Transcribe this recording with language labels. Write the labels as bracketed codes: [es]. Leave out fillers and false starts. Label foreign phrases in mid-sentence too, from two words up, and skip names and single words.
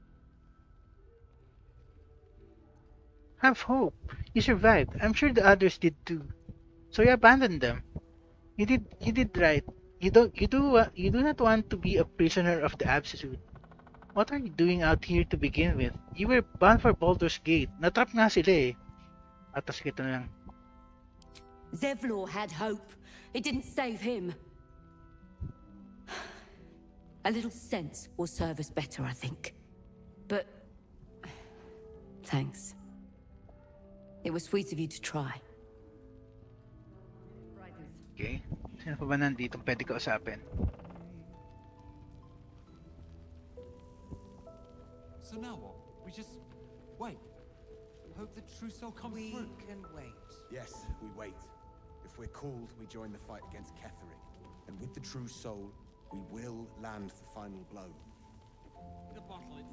[en] Have hope. You survived. I'm sure the others did too. So you abandoned them. You did right. You do not want to be a prisoner of the Absolute. What are you doing out here to begin with? You were bound for Baldur's Gate. [tl] Natrap nga sila eh. Atas kita na lang. [en] Zevlor had hope. It didn't save him. A little sense will serve us better, I think. But... thanks. It was sweet of you to try. Okay. [tl] Sino pa ba nandito pwede kausapin? [en] So now what? We just wait. Hope the true soul comes through. We can wait. Yes, we wait. If we're called, we join the fight against Ketheric. And with the true soul, we will land the final blow.